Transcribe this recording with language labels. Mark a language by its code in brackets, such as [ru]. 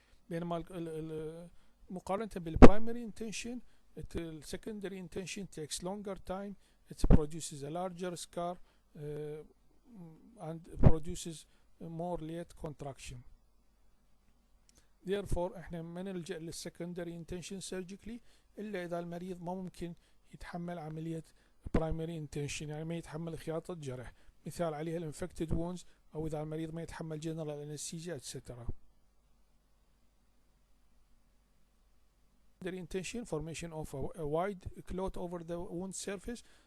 [ar] بينما مقارنة [en] بالprimary intention the secondary intention takes longer time, it produces a larger scar and produces more late contraction. [ar] Therefore احنا ما نلجأ للسكندري intention surgically إلا إذا المريض ما ممكن يتحمل عملية primary intention، يعني ما يتحمل خياطة جرح، مثال عليها الانفكتد wounds، أو إذا المريض ما يتحمل general anesthesia etc. [en] Secondary intention formation of a wide clot over the wound surface.